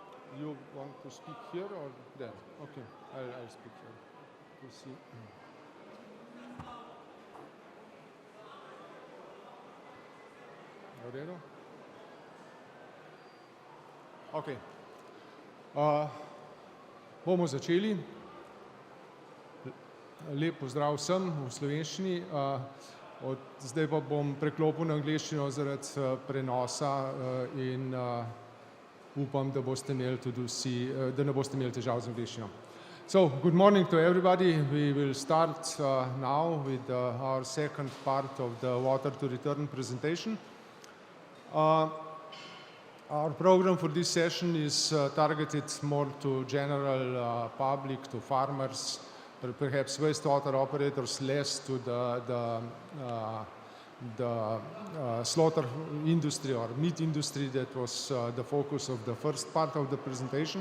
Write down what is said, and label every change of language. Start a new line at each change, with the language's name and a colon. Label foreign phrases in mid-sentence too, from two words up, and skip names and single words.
English: You want to speak here or there? Okay, I'll speak here. To see.
Slovenian: V redu?
English: Okay.
Slovenian: Bomo začeli. Lep pozdrav vsem v slovenščini. Zdaj pa bom preklopil na angleščino zaradi prenosa in upam, da boste imeli tudi vsi, da ne boste imeli težav z angleščino.
English: So, good morning to everybody. We will start now with our second part of the Water to Return presentation. Our program for this session is targeted more to general public, to farmers, or perhaps wastewater operators, less to the slaughter industry or meat industry that was the focus of the first part of the presentation.